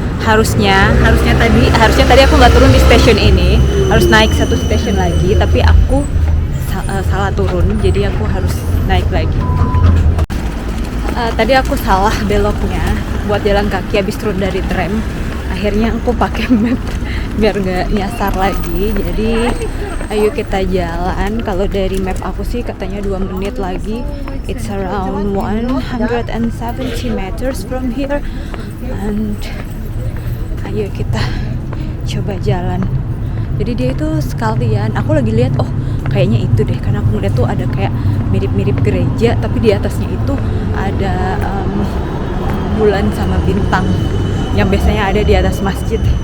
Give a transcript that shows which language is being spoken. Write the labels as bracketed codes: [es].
[id] harusnya tadi aku nggak turun di stasiun ini, harus naik satu stasiun lagi, tapi aku salah turun, jadi aku harus naik lagi. Tadi aku salah beloknya buat jalan kaki habis turun dari tram. Akhirnya aku pakai map biar gak nyasar lagi. Jadi ayo kita jalan. Kalau dari map aku sih katanya 2 menit lagi. [en] It's around 170 meters from here. [id] And ayo kita coba jalan. Jadi dia itu sekalian, aku lagi lihat, oh kayaknya itu deh, karena aku ngeliat tuh ada kayak mirip-mirip gereja, tapi di atasnya itu ada bulan sama bintang yang biasanya ada di atas masjid.